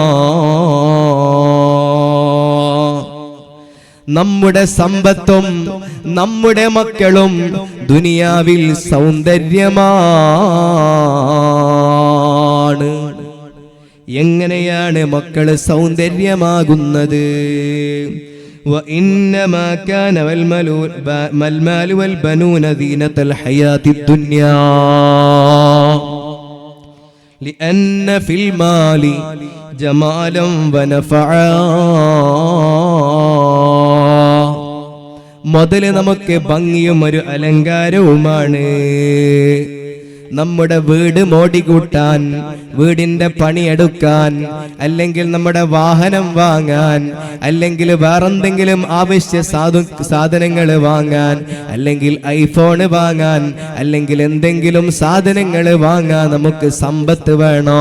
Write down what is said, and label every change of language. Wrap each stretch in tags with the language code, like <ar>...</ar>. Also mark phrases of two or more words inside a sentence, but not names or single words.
<ml>നമ്മുടെ സമ്പത്തും നമ്മുടെ മക്കളും ദുനിയാവിൽ സൗന്ദര്യമാണ്. എങ്ങനെയാണ് മക്കള് സൗന്ദര്യമാകുന്നത്?</ml> <ar>وإنما كان المال والبنون زينة الحياة الدنيا لأن في المال جمالا ونفعا.</ar> <ml>മുതല് നമുക്ക് ഭംഗിയും ഒരു അലങ്കാരവുമാണ്. നമ്മുടെ വീട് മോടികൂട്ടാൻ, വീടിന്റെ പണിയെടുക്കാൻ, അല്ലെങ്കിൽ നമ്മുടെ വാഹനം വാങ്ങാൻ, അല്ലെങ്കിൽ വേറെന്തെങ്കിലും ആവശ്യ സാധനങ്ങൾ വാങ്ങാൻ, അല്ലെങ്കിൽ ഐഫോണ് വാങ്ങാൻ, അല്ലെങ്കിൽ എന്തെങ്കിലും സാധനങ്ങൾ വാങ്ങാൻ നമുക്ക് സമ്പത്ത് വേണോ?</ml>